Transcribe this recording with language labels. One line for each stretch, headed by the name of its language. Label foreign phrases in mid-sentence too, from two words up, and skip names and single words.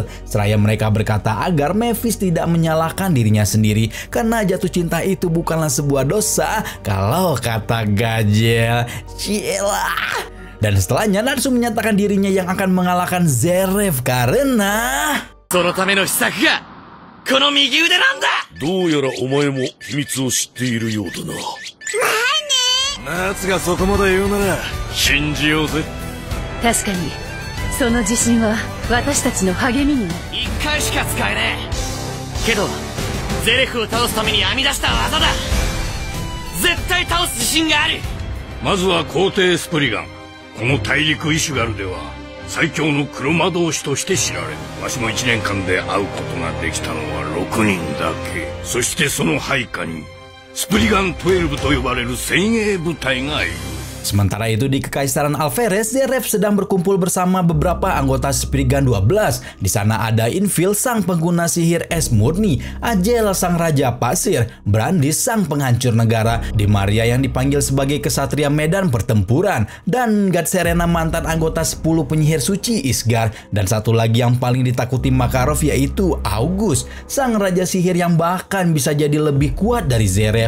Indonesian: Seraya mereka berkata agar Mephis tidak menyalahkan dirinya sendiri karena jatuh cinta itu bukanlah sebuah dosa kalau kata Gajel. Cielah. Dan setelahnya Natsu menyatakan dirinya yang akan mengalahkan Zverev karena
Japanese: そのための秘策がこの右腕なんだ。どうやらお前も秘密を知っているようだな。ナツがそこまで言うなら信じようぜ。確かにその自信は私たちの励みになる。 1回しか使えねえけどゼレフを倒すために編み出した技だ。絶対倒す自信がある。まずは皇帝スプリガン。この大陸イシュガルでは最強の黒魔導士として知られる。わしも1年間で会うことができたのは6人だけ。そしてその配下にスプリガン12と呼ばれる精鋭部隊がいる。
Indonesian: Sementara itu di Kekaisaran Alferez, Zeref sedang berkumpul bersama beberapa anggota Spriggan 12. Di sana ada Infil, sang pengguna sihir es murni, Ajel, sang raja pasir, Brandis, sang penghancur negara, Dimaria yang dipanggil sebagai kesatria medan pertempuran, dan Gad Serena, mantan anggota 10 penyihir suci Isgar, dan satu lagi yang paling ditakuti Makarov yaitu August, sang raja sihir yang bahkan bisa jadi lebih kuat dari Zeref.